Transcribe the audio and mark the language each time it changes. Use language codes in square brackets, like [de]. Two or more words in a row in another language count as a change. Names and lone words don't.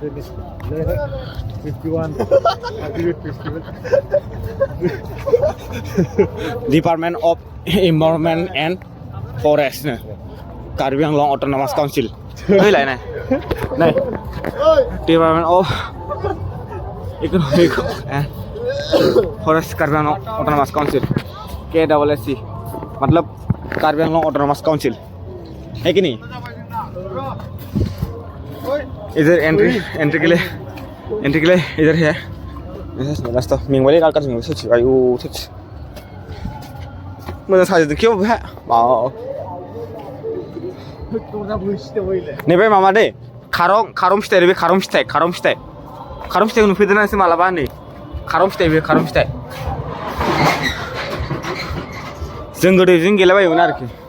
[en] Department of Environment and Forest नो कार्बि आंलं अट'नमास काउन्सिल नैलाय नाय Department of Economic and Forest कार्बि आंलं अट'नमास काउन्सिल KSSC मतलब कार्बि आंलं अट'नमास काउन्सिल [hi] है कि नहीं इधर एंट्री के लिए इधर है रास्ता [brx] मेंबाय गाल जों सच आयु सच मोजां साजायदों खेव बे नैबे मामा दै खारं फिथाइ बे खारं फिथाइखौ नुफेरदों ना नोंसोर मालाबा नै खारं फिथाइ जों गोदो जों गेलेबायोमोन आरोखि